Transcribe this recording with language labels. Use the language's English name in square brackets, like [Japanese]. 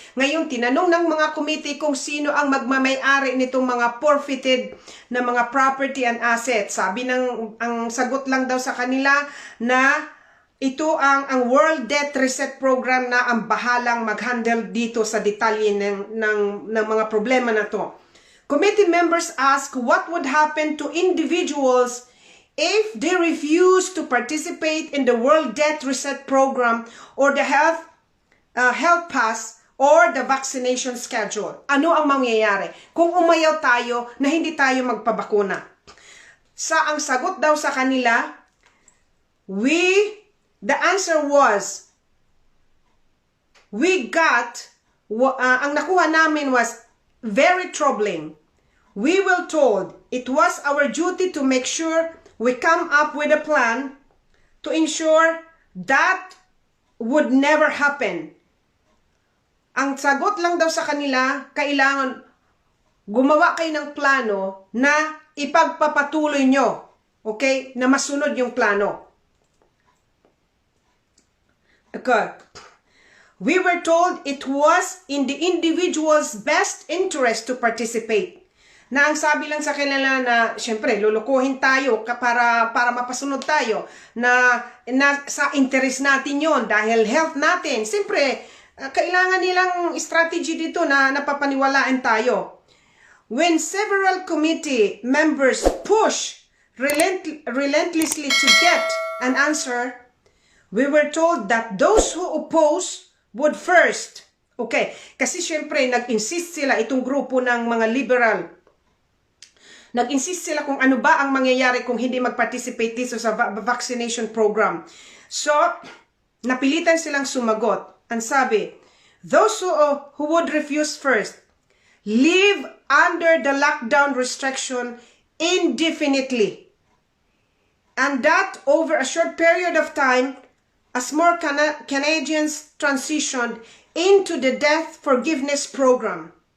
[Filipino] Ngayon, tinanong ng mga committee kung sino ang magmamay-ari nitong mga forfeited na mga property and assets. Sabi ang sagot lang daw sa kanila na ito ang World Debt Reset Program na ang bahalang mag-handle dito sa detalye ng mga problema na to. [English] Committee members ask what would happen to individuals if they refuse to participate in the World Debt Reset Program or the health pass or the vaccination schedule. [Filipino] Ano ang mangyayari kung umayaw tayo na hindi tayo magpabakuna? Ang sagot daw sa kanila, [English] the answer was, [Filipino] ang nakuha namin [English] was very troubling. We were told it was our duty to make sure we come up with a plan to ensure that would never happen. [Filipino] Ang sagot lang daw sa kanila, kailangan gumawa kayo ng plano na ipagpapatuloy nyo. Okay? Na masunod yung plano. Okay. [English] We were told it was in the individual's best interest to participate. [Filipino] Na ang sabi lang sa kanila na, syempre, lulukuhin tayo para mapasunod tayo, na sa interest natin yon dahil health natin. Siyempre, kailangan nilang strategy dito na napapaniwalaan tayo. [English] When several committee members push relentlessly to get an answer, we were told that those who oppose would first. [Filipino] Okay, kasi syempre nag-insist sila, itong grupo ng mga liberal, nag-insist sila kung ano ba ang mangyayari kung hindi mag-participate dito sa vaccination program. So, napilitan silang sumagot. Ang sabi, [English] those who would refuse first, live under the lockdown restriction indefinitely. And that over a short period of time, as more Canadians transitioned into the debt forgiveness program.